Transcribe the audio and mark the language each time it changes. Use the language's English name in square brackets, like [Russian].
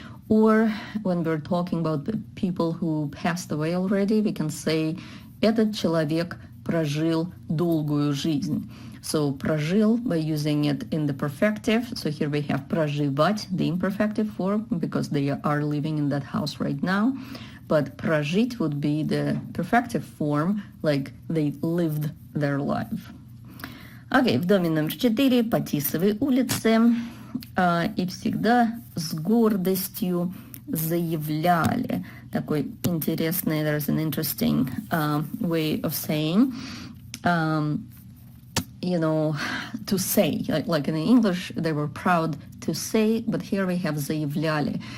[English] Or when we're talking about the people who passed away already, we can say [Russian] этот человек прожил долгую жизнь. [English] So прожил by using it in the perfective. So here we have проживать, the imperfective form, because they are living in that house right now. But прожить would be the perfective form, like they lived their life. [Russian] Окей, в доме номер 4 по Тисовой улице, и всегда с гордостью заявляли. Такой интересный, [English] there's an interesting way of saying, to say, like in English, they were proud to say, but here we have заявляли.